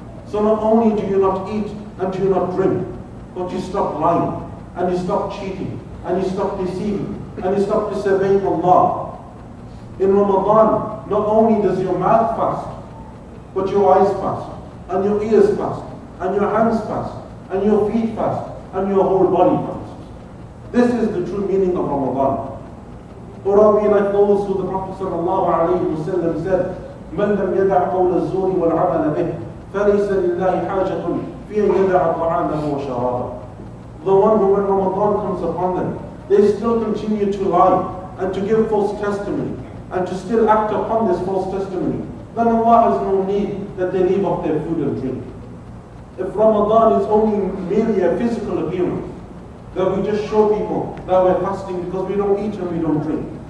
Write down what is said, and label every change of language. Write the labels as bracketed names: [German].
[English] So not only do you not eat and do you not drink, but you stop lying, and you stop cheating, and you stop deceiving, and you stop disobeying Allah. In Ramadan, not only does your mouth fast, but your eyes fast, and your ears fast, and your hands fast, and your feet fast, and your whole body fast. This is the true meaning of Ramadan. Or are we like those who the Prophet ﷺ said, [Arabic] مَنْ لَمْ يَدَعْ قَوْلَ الزُّورِ وَالْعَمَلَ بِهِ فَلَيْسَ لِلَّهِ حَاجَةٌ فِي أَنْ يَدَعَ طَعَامَهُ وَشَرَابَهُ. [English] The one who when Ramadan comes upon them, they still continue to lie and to give false testimony and to still act upon this false testimony, then Allah has no need that they leave off their food and drink. If Ramadan is only merely a physical appearance, that we just show people that we're fasting because we don't eat and we don't drink.